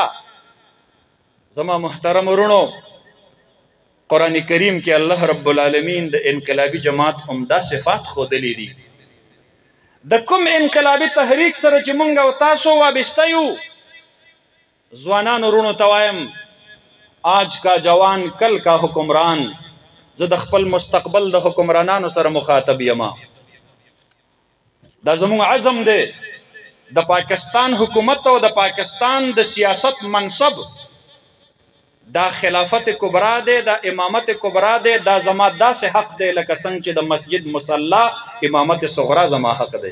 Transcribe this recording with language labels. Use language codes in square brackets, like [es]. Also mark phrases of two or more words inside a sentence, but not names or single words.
[ps] زما محترم ورونو، قرآن کریم کې الله رب العالمین د انقلابي جماعت عمده صفات ښودلي دي. د کوم انقلابي تحریک سره چې مونږ او تاسو وابسته یو، ځوانانو ورونو ته وایم [ur] آج کا جوان کل کا حکمران. [ps] زه د خپل مستقبل د حکمرانانو سره مخاطب یما. دا زموږ عزم دی د پاکستان حکومت او د پاکستان د سیاست منصب، دا خلافت کبرا دی، دا امامت کبرا دی، دا زما داسې حق دی لکه څنګه چې د مسجد مصلا امامت صغرا زما حق دی.